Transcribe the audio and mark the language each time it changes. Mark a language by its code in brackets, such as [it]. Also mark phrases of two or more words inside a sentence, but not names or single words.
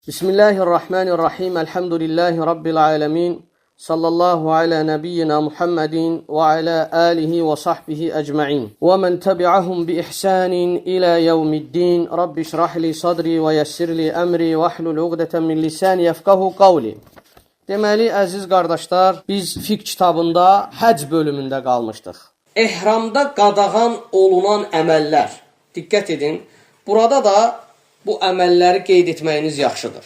[ar] بسم الله الرحمن الرحيم. الحمد لله رب العالمين. صلى الله على نبينا محمد وعلى آله وصحبه أجمعين. ومن تبعهم بإحسان إلى يوم الدين. رب اشرح لي صدري ويسر لي أمري واحلل عقدة من لساني يفقهوا قولي. [az] Deməli, əziz qardaşlar, biz fiqh kitabında həc bölümündə qalmışdıq. Ehramda qadağan olunan əməllər. Diqqət edin, burada da bu əməlləri qeyd etməyiniz yaxşıdır.